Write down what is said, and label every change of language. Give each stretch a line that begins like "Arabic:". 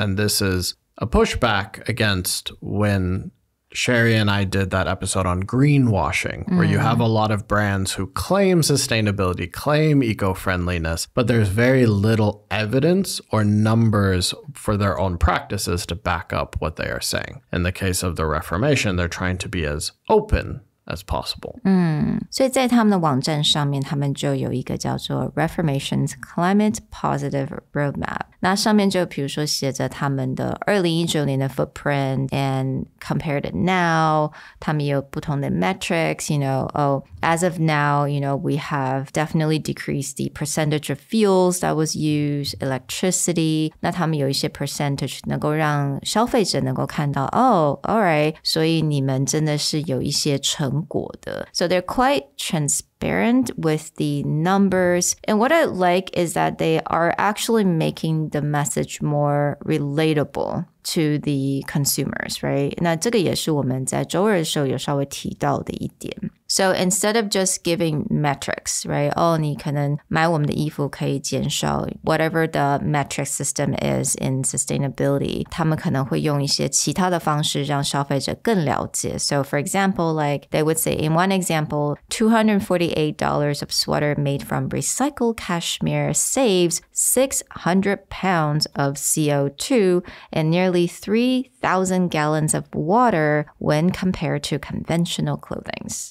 English: And this is a pushback against when Sherry and I did that episode on greenwashing, where you have a lot of brands who claim sustainability, claim eco-friendliness, but there's very little evidence or numbers for their own practices to back up what they are saying. In the case of the Reformation, they're trying to be as open as possible.
Chinese: 所以在他们的网站上面，他们就有一个叫做 Reformation's Climate Positive Roadmap。那上面就比如说写着他们的2019年的
English: footprint and compared to now，
Chinese: 他们也有不同的
English: metrics, as of now, we have definitely decreased the percentage of fuels that was used, electricity.
Chinese: 那他们有一些 percentage 能够让消费者能够看到
English: all right,
Chinese: 所以你们真的是有一些成果的。
English: So they're quite transparent with the numbers. And what I like is that they are actually making the message more relatable to the consumers, right?
Chinese: 那这个也是我们在周二的时候有稍微提到的一点。
English: So instead of just giving metrics, right?
Chinese: 你可能买我们的衣服可以减少
English: whatever the metric system is in sustainability.
Chinese: 他们可能会用一些其他的方式让消费者更了解。
English: So for example, like they would say in one example, $248 of sweater made from recycled cashmere saves 600 pounds of CO2 and nearly 3,000 gallons of water when compared to conventional clothing.